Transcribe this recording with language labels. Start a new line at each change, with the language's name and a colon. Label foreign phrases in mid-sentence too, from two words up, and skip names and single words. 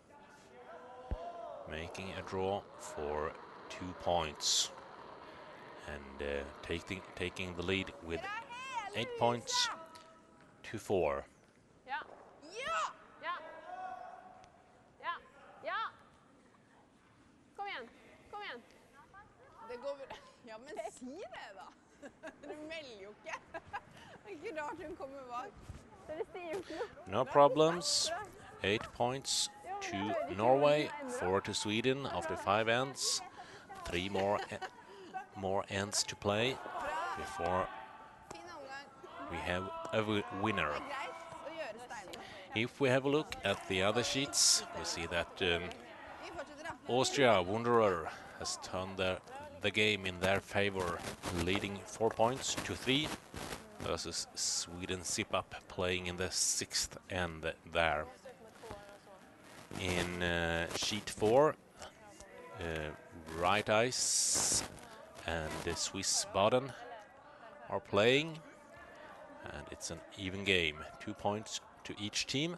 English: making a draw for 2 points and taking the lead with 8 points to 4.
Norwegian: Ja. Ja! Ja. Ja. Ja. Kom igjen. Kom igjen. Det går bra. Ja, men si det da. Du melder jo ikke. Det er ikke rart hun kommer bak. Dere sier jo ikke noe.
English: No problems. 8 points to Norway, 4 to Sweden after 5 ends. 3 more ends to play before
Norwegian: Fin omgang.
English: we have a winner.
Norwegian: Det er greit å gjøre steinene.
English: If we have a look at the other sheets, we see that
Norwegian: Vi fortsetter da.
English: Austria Wanderer has turned the game in their favor, leading 4 points to 3 versus Sweden Zip Up playing in the 6th end there. In sheet 4, Right Ice and the Swiss Baden are playing, and it's an even game, 2 points to each team.